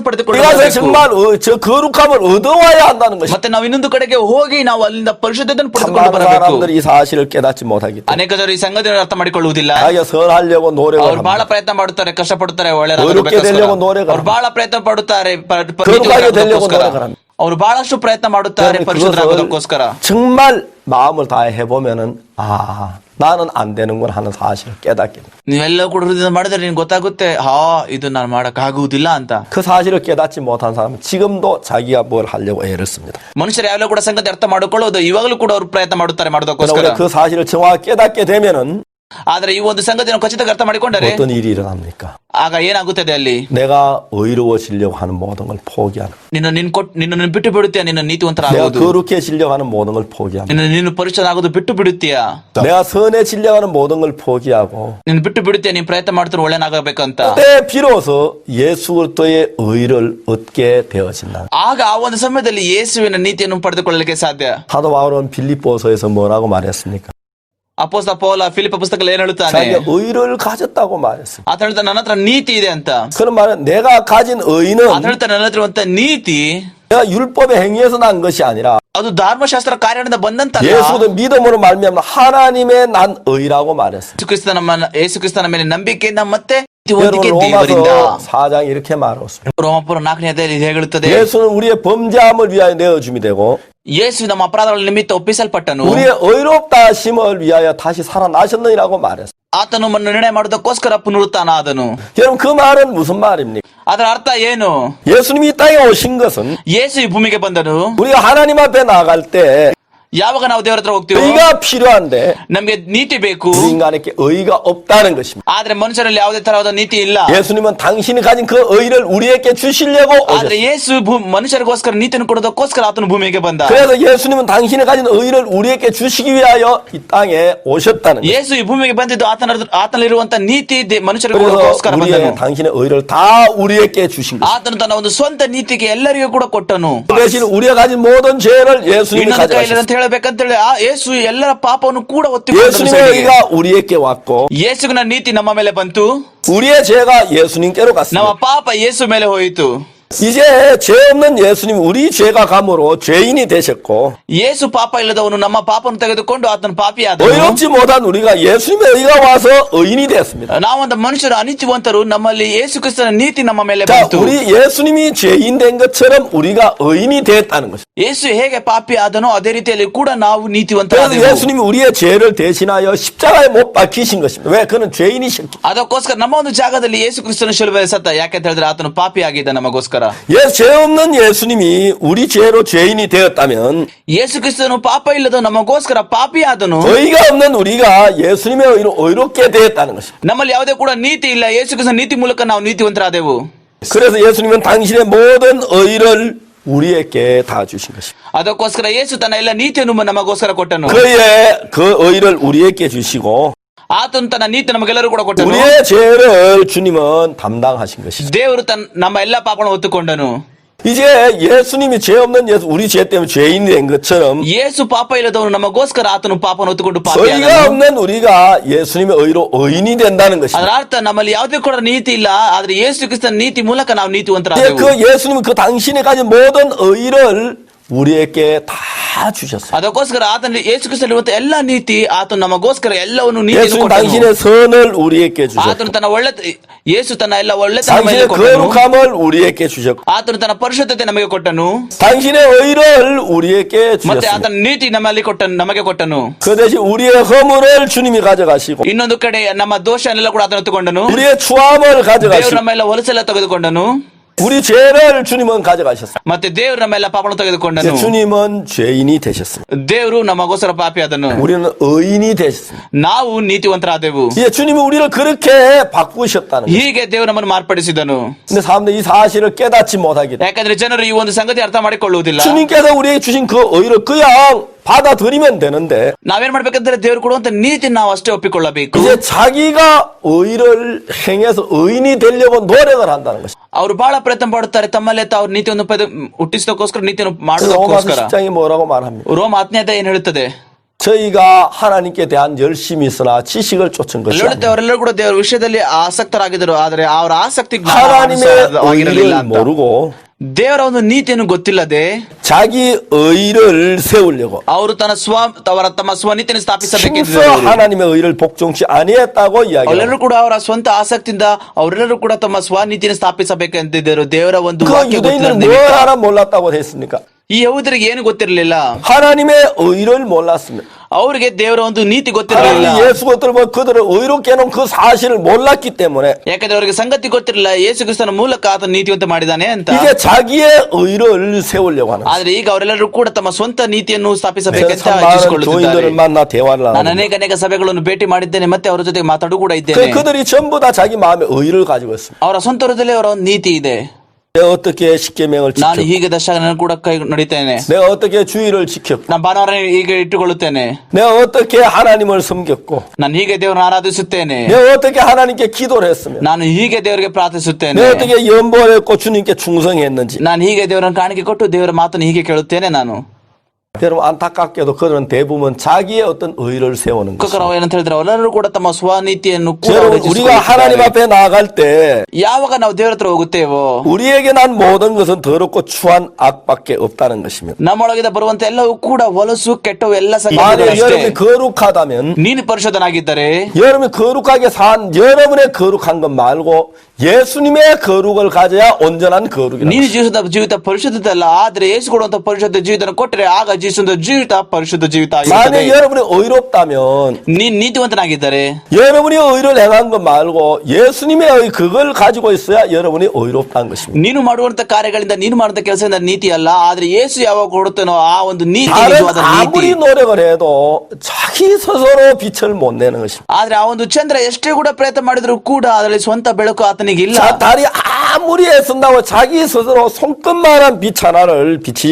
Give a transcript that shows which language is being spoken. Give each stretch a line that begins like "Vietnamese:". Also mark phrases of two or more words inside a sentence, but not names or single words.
Korean: 어디 가서
Kannada: ಪಡೆದುಕೊಳ್ಳಬೇಕು.
Korean: 정말 저 거룩함을 얻어와야 한다는 것입니다.
Kannada: ಮತ್ತೆ ನಾವು ಇನ್ನೊಂದು ಕಡೆಗೆ ಹೋಗಿ ನಾವು ಅಲ್ಲಿಂದ ಪರಿಶುದ್ಧತೆಯನ್ನು ಪಡೆದುಕೊಂಡು
Korean: 많은
Kannada: ಬರಬೇಕು.
Korean: 사람들이 이 사실을 깨닫지 못하기 때문에
Kannada: ಅನೇಕ ಜನರು ಈ ಸಂಗತಿಯನ್ನು ಅರ್ಥ ಮಾಡಿಕೊಳ್ಳುವುದಿಲ್ಲ.
Korean: 자기가 선하려고 노력을
Kannada: ಅವ್ರು ಬಹಳ
Korean: 합니다.
Kannada: ಪ್ರಯತ್ನ ಮಾಡುತ್ತಾರೆ, ಕಷ್ಟಪಡುತ್ತಾರೆ,
Korean: 의롭게 되려고 노력을
Kannada: ಅವ್ರು ಬಹಳ ಪ್ರಯತ್ನ ಪಡುತ್ತಾರೆ,
Korean: 거룩하게 되려고 노력을 합니다.
Kannada: ಅವರು ಬಹಳಷ್ಟು ಪ್ರಯತ್ನ ಮಾಡುತ್ತಾರೆ ಪರಿಶುದ್ಧರಾಗೋದಕ್ಕೋಸ್ಕರ.
Korean: 정말 마음을 다해 해보면은 나는 안 되는군 하는 사실을 깨닫게 됩니다.
Kannada: ನೀವೆಲ್ಲ ಕೂಡ ಹೃದಯದಿಂದ ಮಾಡಿದ್ರೆ ನಿಮ್ಗೆ ಗೊತ್ತಾಗುತ್ತೆ, ಇದು ನಾನು ಮಾಡಕ್ ಆಗುವುದಿಲ್ಲ ಅಂತ.
Korean: 그 사실을 깨닫지 못한 사람은 지금도 자기가 뭘 하려고 애를 씁니다.
Kannada: ಮನುಷ್ಯರು ಯಾವೆಲ್ಲ ಕೂಡ ಸಂಗತಿ ಅರ್ಥ ಮಾಡಿಕೊಳ್ಳೋದು ಇವಾಗಲೂ ಕೂಡ ಅವರು ಪ್ರಯತ್ನ ಮಾಡುತ್ತಾರೆ
Korean: 그러나
Kannada: ಮಾಡೋದಕ್ಕೋಸ್ಕರ.
Korean: 우리가 그 사실을 정확히 깨닫게 되면은
Kannada: ಆದ್ರೆ ಈ ಒಂದು ಸಂಗತಿಯನ್ನು ಖಚಿತವಾಗಿ ಅರ್ಥ ಮಾಡಿಕೊಂಡರೆ
Korean: 어떤 일이 일어납니까?
Kannada: ಆಗ ಏನಾಗುತ್ತದೆ ಅಲ್ಲಿ?
Korean: 내가 의로워지려고 하는 모든 걸 포기하는
Kannada: ನಿನ್ನನ್ನು ಬಿಟ್ಟು ಬಿಡುತ್ತೀಯ, ನಿನ್ನ ನೀತಿವಂತರ
Korean: 내가
Kannada: ಆಗುವುದು,
Korean: 거룩해지려고 하는 모든 걸 포기하는
Kannada: ನೀನು ಪರಿಶುದ್ಧನಾಗುವುದು ಬಿಟ್ಟು ಬಿಡುತ್ತೀಯ,
Korean: 내가 선해지려고 하는 모든 걸 포기하고
Kannada: ನೀನು ಬಿಟ್ಟು ಬಿಡುತ್ತೀಯ, ನೀನು ಪ್ರಯತ್ನ ಮಾಡ್ತಾರೆ ಒಳ್ಳೆನಾಗಬೇಕಂತ.
Korean: 그때 비로소 예수 그리스도의 의를 얻게 되어진다.
Kannada: ಆಗ ಆ ಒಂದು ಸಮಯದಲ್ಲಿ ಯೇಸುವಿನ ನೀತಿಯನ್ನು ಪಡೆದುಕೊಳ್ಳಲಿಕ್ಕೆ ಸಾಧ್ಯ.
Korean: 사도 바울은 빌립보서에서 뭐라고 말했습니까?
Kannada: ಅಪೊಸ್ತಲ ಪೌಲ ಫಿಲಿಪ್ಪ ಪುಸ್ತಕದಲ್ಲಿ ಏನ್ ಹೇಳುತ್ತಾನೆ?
Korean: 자기가 의를 가졌다고 말했어요.
Kannada: ಆತ ಹೇಳ್ತಾನೆ ನನ್ನ ಹತ್ರ ನೀತಿ ಇದೆ ಅಂತ.
Korean: 그런 말은 내가 가진 의는
Kannada: ಆತ ಹೇಳ್ತಾನೆ ನನ್ನ ಹತ್ರ ಇರುವಂತ ನೀತಿ
Korean: 내가 율법의 행위에서 난 것이 아니라
Kannada: ಅದು ಧರ್ಮಶಾಸ್ತ್ರ ಕಾರ್ಯದಿಂದ ಬಂದಂತಲ್ಲ,
Korean: 예수도 믿음으로 말미암아 하나님의 난 의라고 말했어요.
Kannada: ಯೇಸು ಕ್ರಿಸ್ತನ ಮೇಲೆ ನಂಬಿಕೆಯಿಂದ ಮತ್ತೆ
Korean: 여러분
Kannada: ನೀತಿವಂತಿಕೆ ದೇವರಿಂದ.
Korean: 로마서 4장 이렇게 말했습니다.
Kannada: ರೋಮಾಪುರ 4ನೇ ಅಧ್ಯಾಯದಲ್ಲಿ ಹೇಳುತ್ತದೆ,
Korean: 예수는 우리의 범죄함을 위하여 내어줌이 되고
Kannada: ಯೇಸು ನಮ್ಮ ಅಪರಾಧಗಳ ನಿಮಿತ್ತ ಒಪ್ಪಿಸಲ್ಪಟ್ಟನು,
Korean: 우리의 의롭다 하심을 위하여 다시 살아나셨느니라고 말했어요.
Kannada: ಆತನು ನಿರ್ಣಯ ಮಾಡುವುದಕ್ಕೋಸ್ಕರ ಪುನರುತ್ಥಾನ ಆದನು.
Korean: 여러분 그 말은 무슨 말입니까?
Kannada: ಅದರ ಅರ್ಥ ಏನು?
Korean: 예수님이 이 땅에 오신 것은
Kannada: ಯೇಸು ಈ ಭೂಮಿಗೆ ಬಂದನು.
Korean: 우리가 하나님 앞에 나갈 때
Kannada: ಯಾವಾಗ ನಾವು ದೇವರ ಹತ್ರ ಹೋಗ್ತೀವಿ
Korean: 의가 필요한데
Kannada: ನಮ್ಗೆ ನೀತಿ ಬೇಕು,
Korean: 우리 인간에게 의가 없다는 것입니다.
Kannada: ಆದ್ರೆ ಮನುಷ್ಯರಲ್ಲಿ ಯಾವುದೇ ತರಹದ ನೀತಿ ಇಲ್ಲ.
Korean: 예수님은 당신이 가진 그 의를 우리에게 주시려고
Kannada: ಆದ್ರೆ
Korean: 오셨어요.
Kannada: ಯೇಸು ಮನುಷ್ಯರಿಗೋಸ್ಕರ ನೀತಿಯನ್ನು ಕೊಡೋದಕ್ಕೋಸ್ಕರ ಆತನು ಭೂಮಿಗೆ ಬಂದ.
Korean: 그래서 예수님은 당신이 가진 의를 우리에게 주시기 위하여 이 땅에 오셨다는 거예요.
Kannada: ಯೇಸು ಈ ಭೂಮಿಗೆ ಬಂದಿದ್ದು ಆತನಲ್ಲಿರುವಂತ ನೀತಿ ಮನುಷ್ಯರಿಗೆ
Korean: 그래서
Kannada: ಕೊಡೋದಕ್ಕೋಸ್ಕರ ಬಂದನು.
Korean: 우리의 당신의 의를 다 우리에게 주신 거예요.
Kannada: ಆತನು ತನ್ನ ಒಂದು ಸ್ವಂತ ನೀತಿಗೆ ಎಲ್ಲರಿಗೂ ಕೂಡ ಕೊಟ್ಟನು.
Korean: 그 대신 우리가 가진 모든 죄를 예수님이
Kannada: ಇನ್ನೊಂದು ಕೈಯಲ್ಲಿ
Korean: 가져가셨어요.
Kannada: ಅಂತ ಹೇಳಬೇಕಂತೇಳಿ ಆ ಯೇಸು ಎಲ್ಲರ ಪಾಪವನ್ನು ಕೂಡ
Korean: 예수님의 의가 우리에게 왔고
Kannada: ಯೇಸುವಿನ ನೀತಿ ನಮ್ಮ ಮೇಲೆ ಬಂತು,
Korean: 우리의 죄가 예수님께로
Kannada: ನಮ್ಮ
Korean: 갔습니다.
Kannada: ಪಾಪ ಯೇಸು ಮೇಲೆ ಹೋಯಿತು.
Korean: 이제 죄 없는 예수님 우리 죄가 감으로 죄인이 되셨고
Kannada: ಯೇಸು ಪಾಪ ಇಲ್ಲದವನು ನಮ್ಮ ಪಾಪವನ್ನು ತೆಗೆದುಕೊಂಡು ಆತನ ಪಾಪಿಯಾದನು.
Korean: 의롭지 못한 우리가 예수님의 의가 와서 의인이 되었습니다.
Kannada: ನಾವೊಂದು ಮನುಷ್ಯರು ಅನಿತ್ಯವಂತರು, ನಮ್ಮಲ್ಲಿ ಯೇಸು ಕ್ರಿಸ್ತನ ನೀತಿ ನಮ್ಮ ಮೇಲೆ
Korean: 자,
Kannada: ಬಂತು.
Korean: 우리 예수님이 죄인 된 것처럼 우리가 의인이 됐다는 것입니다.
Kannada: ಯೇಸು ಹೇಗೆ ಪಾಪಿ ಆದನೋ ಅದೇ ರೀತಿಯಲ್ಲಿ ಕೂಡ ನಾವು
Korean: 그래서
Kannada: ನೀತಿವಂತರಾದೆವು.
Korean: 예수님이 우리의 죄를 대신하여 십자가에 못 박히신 것입니다. 왜? 그는 죄인이셨기.
Kannada: ಅದಕ್ಕೋಸ್ಕರ ನಮ್ಮ ಒಂದು ಜಾಗದಲ್ಲಿ ಯೇಸು ಕ್ರಿಸ್ತನ ಶಿಲುಬೆಯಲ್ಲಿ ಸತ್ತ. ಯಾಕೆಂತ ಹೇಳಿದ್ರೆ ಆತನು ಪಾಪಿ ಆಗಿದ್ದ ನಮಗೋಸ್ಕರ.
Korean: 죄 없는 예수님이 우리 죄로 죄인이 되었다면
Kannada: ಯೇಸು ಕ್ರಿಸ್ತನು ಪಾಪ ಇಲ್ಲದ ನಮಗೋಸ್ಕರ ಪಾಪಿ ಆದನು.
Korean: 의가 없는 우리가 예수님의 의로 의롭게 되었다는 것입니다.
Kannada: ನಮ್ಮಲ್ಲಿ ಯಾವುದೇ ಕೂಡ ನೀತಿ ಇಲ್ಲ, ಯೇಸು ಕ್ರಿಸ್ತನ ನೀತಿ ಮೂಲಕ ನಾವು ನೀತಿವಂತರಾದೆವು.
Korean: 그래서 예수님은 당신의 모든 의를 우리에게 다 주신 것입니다.
Kannada: ಅದಕ್ಕೋಸ್ಕರ ಯೇಸು ತನ್ನ ಎಲ್ಲ ನೀತಿಯನ್ನು ನಮಗೋಸ್ಕರ ಕೊಟ್ಟನು.
Korean: 그의 그 의를 우리에게 주시고
Kannada: ಆತನು ತನ್ನ ನೀತಿ ನಮಗೆಲ್ಲರೂ ಕೂಡ ಕೊಟ್ಟನು.
Korean: 우리의 죄를 주님은 담당하신 것입니다.
Kannada: ದೇವರು ನಮ್ಮ ಎಲ್ಲ ಪಾಪಗಳನ್ನು ಹೊತ್ತುಕೊಂಡನು.
Korean: 이제 예수님이 죄 없는 예수, 우리 죄 때문에 죄인이 된 것처럼
Kannada: ಯೇಸು ಪಾಪ ಇಲ್ಲದವನು ನಮಗೋಸ್ಕರ ಆತನು ಪಾಪವನ್ನು ಹೊತ್ತುಕೊಂಡು
Korean: 의가
Kannada: ಪಾಪಿಯಾದನು.
Korean: 없는 우리가 예수님의 의로 의인이 된다는
Kannada: ಅದರ
Korean: 것입니다.
Kannada: ಅರ್ಥ ನಮ್ಮಲ್ಲಿ ಯಾವುದೇ ಕೂಡ ನೀತಿ ಇಲ್ಲ, ಆದ್ರೆ ಯೇಸು ಕ್ರಿಸ್ತನ ನೀತಿ ಮೂಲಕ ನಾವು
Korean: 이제
Kannada: ನೀತಿವಂತರಾದೆವು.
Korean: 그 예수님은 그 당신이 가진 모든 의를 우리에게 다 주셨어요.
Kannada: ಅದಕ್ಕೋಸ್ಕರ ಆತನ ಯೇಸು ಕ್ರಿಸ್ತನಲ್ಲಿರುವಂತ ಎಲ್ಲ ನೀತಿ ಆತನು ನಮಗೋಸ್ಕರ ಎಲ್ಲವನ್ನು ನೀತಿಯನ್ನು
Korean: 예수님
Kannada: ಕೊಟ್ಟನು.
Korean: 당신의 선을 우리에게 주셨고
Kannada: ಆತನು ತನ್ನ ಯೇಸು ತನ್ನ ಎಲ್ಲ ಒಳ್ಳೆತನ ನಮಗೆ
Korean: 당신의
Kannada: ಕೊಟ್ಟನು.
Korean: 거룩함을 우리에게 주셨고
Kannada: ಆತನು ತನ್ನ ಪರಿಶುದ್ಧತೆ ನಮಗೆ ಕೊಟ್ಟನು.
Korean: 당신의 의를 우리에게
Kannada: ಮತ್ತೆ
Korean: 주셨습니다.
Kannada: ಆತನ ನೀತಿ ನಮಗೆ ಕೊಟ್ಟನು.
Korean: 그 대신 우리의 허물을 주님이 가져가시고
Kannada: ಇನ್ನೊಂದು ಕಡೆ ನಮ್ಮ ದೋಷನೆಲ್ಲ ಕೂಡ ಆತನು ಎತ್ತುಕೊಂಡನು.
Korean: 우리의 추함을
Kannada: ದೇವರು
Korean: 가져가시고
Kannada: ನಮ್ಮೆಲ್ಲ ಹೊಲಸೆಲ್ಲ ತೆಗೆದುಕೊಂಡನು.
Korean: 우리 죄를 주님은 가져가셨어요.
Kannada: ಮತ್ತೆ ದೇವರು ನಮ್ಮೆಲ್ಲ ಪಾಪವನ್ನು ತೆಗೆದುಕೊಂಡನು.
Korean: 이제 주님은 죄인이 되셨습니다.
Kannada: ದೇವರು ನಮಗೋಸ್ಕರ ಪಾಪಿಯಾದನು.
Korean: 우리는 의인이 되셨습니다.
Kannada: ನಾವು ನೀತಿವಂತರಾದೆವು.
Korean: 이제 주님은 우리를 그렇게 바꾸셨다는 거예요.
Kannada: ಹೀಗೆ ದೇವರು ನಮ್ಮನ್ನು ಮಾರ್ಪಡಿಸಿದನು.
Korean: 근데 사람들이 이 사실을 깨닫지 못하기 때문에
Kannada: ಯಾಕಂದ್ರೆ ಜನರು ಈ ಒಂದು ಸಂಗತಿ ಅರ್ಥ ಮಾಡಿಕೊಳ್ಳುವುದಿಲ್ಲ.
Korean: 주님께서 우리에게 주신 그 의를 그냥 받아들이면 되는데
Kannada: ನಾವೇನ್ ಮಾಡ್ಬೇಕಂದ್ರೆ ದೇವರು ಕೊಡುವಂತ ನೀತಿ ನಾವು ಅಷ್ಟೇ ಒಪ್ಪಿಕೊಳ್ಳಬೇಕು.
Korean: 이제 자기가 의를 행해서 의인이 되려고 노력을 한다는 것입니다.
Kannada: ಅವರು ಬಹಳ ಪ್ರಯತ್ನ ಪಡುತ್ತಾರೆ ತಮ್ಮಲ್ಲೇ ತಾವು ನೀತಿಯನ್ನು ಹುಟ್ಟಿಸೋದಕ್ಕೋಸ್ಕರ ನೀತಿಯನ್ನು
Korean: 로마서
Kannada: ಮಾಡೋದಕ್ಕೋಸ್ಕರ.
Korean: 10장이 뭐라고 말합니까?
Kannada: ರೋಮ 10ನೇ ಅಧ್ಯಾಯ ಏನ್ ಹೇಳುತ್ತದೆ?
Korean: 저희가 하나님께 대한 열심이 있으나 지식을 쫓은 것이
Kannada: ಹೇಳುತ್ತೆ
Korean: 아니라
Kannada: ಅವರೆಲ್ಲರೂ ಕೂಡ ದೇವರ ವಿಷಯದಲ್ಲಿ ಆಸಕ್ತರಾಗಿದ್ದರು, ಆದರೆ ಅವರ ಆಸಕ್ತಿ
Korean: 하나님의
Kannada: ಜ್ಞಾನವಾಗಿರಲಿಲ್ಲ
Korean: 의를
Kannada: ಅಂತ.
Korean: 모르고
Kannada: ದೇವರ ಒಂದು ನೀತಿಯನ್ನು ಗೊತ್ತಿಲ್ಲದೆ
Korean: 자기 의를 세우려고
Kannada: ಅವರು ತಮ್ಮ ಸ್ವನೀತಿಯನ್ನು
Korean: 힘써
Kannada: ಸ್ಥಾಪಿಸಬೇಕಿದ್ದರು.
Korean: 하나님의 의를 복종치 아니했다고 이야기합니다.
Kannada: ಅವರೆಲ್ಲರೂ ಕೂಡ ಅವರ ಸ್ವಂತ ಆಸಕ್ತಿಯಿಂದ ಅವರೆಲ್ಲರೂ ಕೂಡ ತಮ್ಮ ಸ್ವನೀತಿಯನ್ನು ಸ್ಥಾಪಿಸಬೇಕೆಂದಿದ್ದರು. ದೇವರ ಒಂದು
Korean: 그
Kannada: ವಾಕ್ಯ
Korean: 유대인들은
Kannada: ಗೊತ್ತಿಲ್ಲದ
Korean: 뭘
Kannada: ನಿಮಿತ್ತ.
Korean: 하나 몰랐다고 했습니까?
Kannada: ಈ ಯಹೂದರಿಗೆ ಏನು ಗೊತ್ತಿರಲಿಲ್ಲ?
Korean: 하나님의 의를 몰랐습니다.
Kannada: ಅವರಿಗೆ ದೇವರ ಒಂದು ನೀತಿ ಗೊತ್ತಿರಲಿಲ್ಲ.
Korean: 하나님 예수 것들 뭐 그들을 의롭게 해놓은 그 사실을 몰랐기 때문에
Kannada: ಯಾಕಂದ್ರೆ ಅವರಿಗೆ ಸಂಗತಿ ಗೊತ್ತಿರಲಿಲ್ಲ ಯೇಸು ಕ್ರಿಸ್ತನ ಮೂಲಕ ಆತನ ನೀತಿವಂತ ಮಾಡಿದಾನೆ ಅಂತ.
Korean: 이제 자기의 의를 세우려고 하는.
Kannada: ಆದ್ರೆ ಈಗ ಅವರೆಲ್ಲರೂ ಕೂಡ ತಮ್ಮ ಸ್ವಂತ ನೀತಿಯನ್ನು
Korean: 내가
Kannada: ಸ್ಥಾಪಿಸಬೇಕಂತ
Korean: 참 많은
Kannada: ಇಚ್ಛಿಸಿಕೊಳ್ಳುತ್ತಿದ್ದಾರೆ.
Korean: 교인들을 만나 대화를
Kannada: ನಾನು
Korean: 하는.
Kannada: ಅನೇಕ ಸಭೆಗಳನ್ನು ಭೇಟಿ ಮಾಡಿದ್ದೇನೆ, ಮತ್ತೆ ಅವರ ಜೊತೆ ಮಾತಾಡು ಕೂಡ ಇದ್ದೇನೆ.
Korean: 그들이 전부 다 자기 마음의 의를 가지고 있습니다.
Kannada: ಅವರ ಸ್ವಂತ ಹೃದಯದಲ್ಲಿ ಅವರ ಒಂದು ನೀತಿ ಇದೆ.
Korean: 내가 어떻게 십계명을
Kannada: ನಾನು
Korean: 지켰고,
Kannada: ಹೀಗೆ ದಶಕಗಳನ್ನು ಕೂಡ ಕೈ ನಡೀತೇನೆ,
Korean: 내가 어떻게 주의를 지켰고,
Kannada: ನಾನು ಭಾನುವಾರ ಹೀಗೆ ಇಟ್ಟುಕೊಳ್ಳುತ್ತೇನೆ,
Korean: 내가 어떻게 하나님을 섬겼고,
Kannada: ನಾನು ಹೀಗೆ ದೇವರನ್ನು ಆರಾಧಿಸುತ್ತೇನೆ,
Korean: 내가 어떻게 하나님께 기도를 했으며,
Kannada: ನಾನು ಹೀಗೆ ದೇವರಿಗೆ ಪ್ರಾರ್ಥಿಸುತ್ತೇನೆ,
Korean: 내가 어떻게 연보를 했고 주님께 충성했는지.
Kannada: ನಾನು ಹೀಗೆ ದೇವರನ್ನು ಕಾಣಿಕೆ ಕೊಟ್ಟು ದೇವರ ಮಾತನ್ನು ಹೀಗೆ ಕೇಳುತ್ತೇನೆ. ನಾನು
Korean: 여러분 안타깝게도 그들은 대부분 자기의 어떤 의를 세우는 것입니다.
Kannada: ಕಕ್ಕರಾವ್ ಏನಂತ ಹೇಳಿದ್ರೆ ಅವರೆಲ್ಲರೂ ಕೂಡ ತಮ್ಮ ಸ್ವನೀತಿಯನ್ನು ಕೂಡ
Korean: 여러분 우리가
Kannada: ರಚಿಸಿಕೊಳ್ಳುತ್ತಾರೆ.
Korean: 하나님 앞에 나아갈 때
Kannada: ಯಾವಾಗ ನಾವು ದೇವರ ಹತ್ರ ಹೋಗುತ್ತೇವೋ
Korean: 우리에게 난 모든 것은 더럽고 추한 악밖에 없다는 것입니다.
Kannada: ನಮ್ಮೊಳಗಿಂದ ಬರುವಂತ ಎಲ್ಲವೂ ಕೂಡ ಹೊಲಸು ಕೆಟ್ಟವು ಎಲ್ಲ
Korean: 만약
Kannada: ಸಂಗತಿಗಳಷ್ಟೇ.
Korean: 여러분이 거룩하다면
Kannada: ನೀನು ಪರಿಶುದ್ಧನಾಗಿದ್ದರೆ
Korean: 여러분이 거룩하게 산 여러분의 거룩한 것 말고 예수님의 거룩을 가져야 온전한 거룩이라는
Kannada: ನೀನು
Korean: 것입니다.
Kannada: ಜೀವಿಸಿದ ಜೀವಿತ ಪರಿಶುದ್ಧತೆ ಅಲ್ಲ, ಆದ್ರೆ ಯೇಸು ಕೊಡುವಂತ ಪರಿಶುದ್ಧ ಜೀವಿತ ಕೊಟ್ಟರೆ ಆಗ ಜೀವಿಸುವ ಜೀವಿತ ಪರಿಶುದ್ಧ ಜೀವಿತ ಆಗಿರುತ್ತದೆ.
Korean: 만약 여러분이 의롭다면
Kannada: ನೀನ್ ನೀತಿವಂತನಾಗಿದ್ದರೆ
Korean: 여러분이 의를 행한 것 말고 예수님의 의 그걸 가지고 있어야 여러분이 의롭다는 것입니다.
Kannada: ನೀನು ಮಾಡುವಂತ ಕಾರ್ಯಗಳಿಂದ ನೀನು ಮಾಡುವಂತ ಕೆಲಸದಿಂದ ನೀತಿ ಅಲ್ಲ, ಆದ್ರೆ ಯೇಸು ಯಾವಾಗ ಕೊಡುತ್ತಾನೋ ಆ ಒಂದು ನೀತಿ
Korean: 다른
Kannada: ನಿಜವಾದ ನೀತಿ.
Korean: 아무리 노력을 해도 자기 스스로 빛을 못 내는 것입니다.
Kannada: ಆದ್ರೆ ಆ ಒಂದು ಚಂದ್ರ ಎಷ್ಟೇ ಕೂಡ ಪ್ರಯತ್ನ ಮಾಡಿದ್ರು ಕೂಡ ಅದರಲ್ಲಿ ಸ್ವಂತ ಬೆಳಕು ಆತನಿಗೆ ಇಲ್ಲ.
Korean: 달이 아무리 애쓴다고 자기 스스로 손끝만한 빛 하나를 비치지